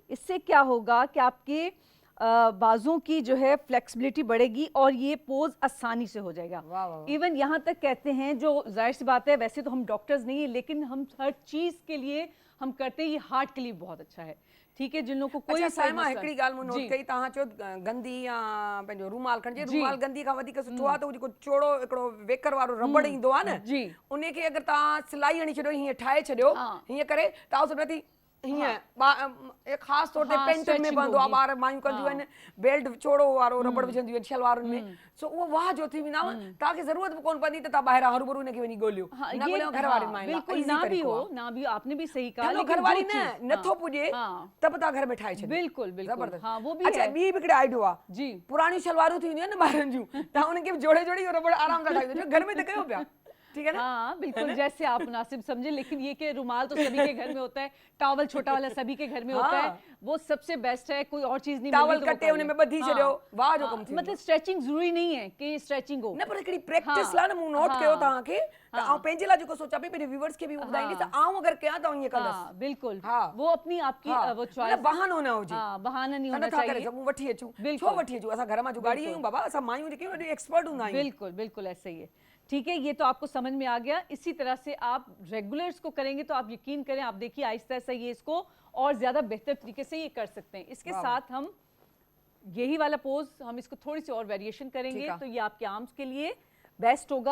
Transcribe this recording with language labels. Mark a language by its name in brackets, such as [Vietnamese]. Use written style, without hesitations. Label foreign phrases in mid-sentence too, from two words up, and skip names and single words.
[Hindi] इससे क्या होगा कि आपके बाजुओं की जो है फ्लेक्सिबिलिटी बढ़ेगी और ये पोज आसानी से हो जाएगा। इवन यहाँ तक कहते हैं, जो जाहिर सी बात है, वैसे तो हम डॉक्टर्स नहीं है, लेकिन हम हर चीज़ के लिए हम करते हैं, ये हार्ट के लिए बहुत अच्छा है। ठीक है, जिन लोगों को कोई [Sindhi] साइमा हिकिड़ी ॻाल्हि मूं नोट कई, तव्हां चयो गंदी या पंहिंजो रूमाल खणिजे, रूमाल गंदी खां वधीक सुठो आहे त उहो जेको चौड़ो हिकिड़ो वेकर वारो रबड़ ईंदो आहे न, उन खे अगरि तव्हां सिलाई हणी छॾियो, हीअं ठाहे छॾियो हीअं करे, तव्हां सुठी हीअं ख़ासि तौर ते पेंट में पवंदो आहे, ॿार मायूं कंदियूं आहिनि, बेल्ट चौड़ो वारो रबड़ विझंदियूं आहिनि शलवारुनि में, सो उहो वाह जो थी वेंदा, तव्हांखे ज़रूरत बि कोन पवंदी त तव्हां ॿाहिरां हरूभरू उनखे वञी ॻोल्हियो, न ॻोल्हियो घर वारनि मां। [Hindi] बिल्कुल ना भी हो, ना भी, आपने भी सही कहा, [Sindhi] लेकिन घर वारी न नथो पुॼे त बि तव्हां घर में ठाहे छॾियो। [Hindi] बिल्कुल बिल्कुल, हाँ वो भी अच्छा, है। [Sindhi] ॿी हिकिड़े आइडियो आहे [Hindi] जी, [Sindhi] पुराणी शलवारूं थी वेंदियूं आहिनि न ॿारनि जूं, तव्हां उनखे बि जोड़े जोड़े रबड़ आराम सां ठाहे छॾियो, घर में त कयो पिया, [Hindi] ठीक है ना? हाँ बिल्कुल, जैसे आप मुनासिब समझे, लेकिन ये कि रुमाल तो सभी के घर में होता है, टॉवल छोटा वाला सभी के घर में होता है, वो सबसे बेस्ट है, कोई और चीज नहीं मिल रही [Sindhi] टॉवल कटे उनमें बधी छॾियो, वाह जो कम थी। [Hindi] मतलब स्ट्रेचिंग जरूरी नहीं है कि स्ट्रेचिंग हो [Sindhi] न, पर हिकिड़ी प्रैक्टिस ला न मूं नोट कयो तव्हांखे, त आउं पंहिंजे लाइ जेको सोचां पई, पंहिंजे व्यूअर्स खे बि ॿुधाईंदी त आउं अगरि कयां त ईअं कंदसि। [Hindi] बिल्कुल, वो अपनी आपकी वो चॉइस, [Sindhi] मतलब बहानो न हुजे, [Hindi] बहाना नहीं होना [Sindhi] नथा करे [Hindi] चाहिए। [Sindhi] सघूं, वठी अचूं, छो वठी अचूं, असां घर मां जुगाड़ी आहियूं बाबा, असां मायूं जेके वॾी एक्सपर्ट हूंदा आहियूं। [Hindi] बिल्कुल बिल्कुल ऐसा ही है। ठीक है, ये तो आपको समझ में आ गया। इसी तरह से आप रेगुलर्स को करेंगे तो आप यकीन करें, आप देखिए आहिस्ता आहिस्ता ये इसको और ज्यादा बेहतर तरीके से ये कर सकते हैं। इसके साथ हम यही वाला पोज, हम इसको थोड़ी सी और वेरिएशन करेंगे, तो ये आपके आर्म्स के लिए बेस्ट होगा।